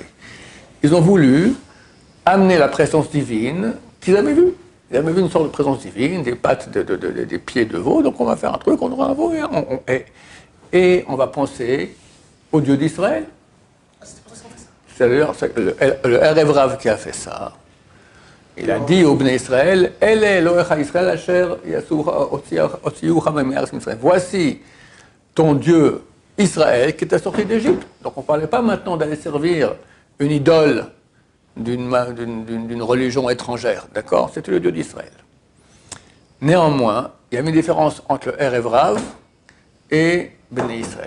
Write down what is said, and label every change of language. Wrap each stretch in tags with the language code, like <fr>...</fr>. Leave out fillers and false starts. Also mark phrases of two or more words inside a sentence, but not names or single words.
<fr>Ils ont voulu amener la présence divine qu'ils avaient vue. Ils avaient vu une sorte de présence divine, des pattes, des pieds de veau, donc on va faire un truc, on aura un veau et on va penser au Dieu d'Israël. Ah, c'était pour ça qu'on fait ça? C'est d'ailleurs le</fr> <he>ערב רב</he> <fr>qui a fait ça.</fr> <he>Il a dit au בני ישראל, אלה אלהיך ישראל אשר הוציאוך מארץ מצרים.</he> <fr>Voici ton Dieu Israël qui t'a sorti d'Égypte. Donc on ne parlait pas maintenant d'aller servir une idole d'une religion étrangère, d'accord? C'était le Dieu d'Israël. Néanmoins, il y avait une différence entre le</fr> <he>ערב רב</he> <fr>et</fr> <he>בני ישראל.</he>